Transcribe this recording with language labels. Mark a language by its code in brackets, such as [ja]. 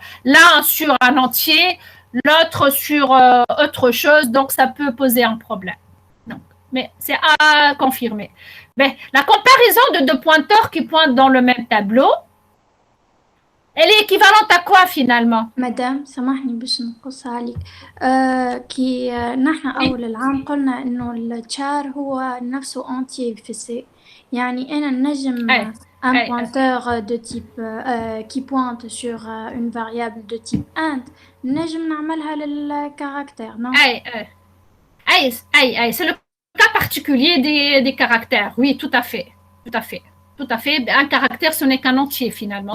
[fr] L'un sur un entier, l'autre sur autre chose, donc ça peut poser un problème. Donc, mais c'est à confirmer. Mais la comparaison de deux pointeurs qui pointent dans le même tableau, elle est équivalente à quoi finalement? [ar] مدام سامحني باش نقص عليك كي نحن أول العام قلنا إنه التشار هو نفسه entier في سي يعني أنا نجم [fr] un pointeur de type qui pointe sur une variable de type int [ar] نجم نعملها للcaractère non? [fr] C'est le cas particulier des caractères. Oui, tout à fait. Un caractère, ce n'est qu'un entier finalement.